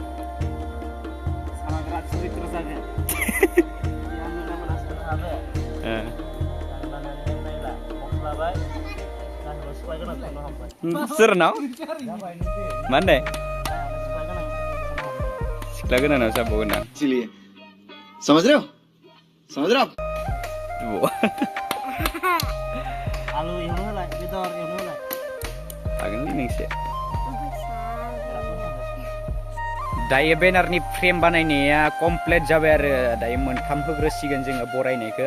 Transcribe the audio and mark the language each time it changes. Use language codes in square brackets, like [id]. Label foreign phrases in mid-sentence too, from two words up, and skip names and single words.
[brx] सोरनाव मा होनदों? सिख्ला गोदानाव जाबावगोन आं। [hi] समझ रहे हो? समझ रहे हो? [brx] आलु एवनो होलाय बेदर एवनो होलाय हागोन दे नोंसो। दायो बेनारनि फ्रेम बानायनाया कमप्लिट जाबाय आरो दायो मोनथाम होग्रोसिगोन जोङो बरायनायखौ।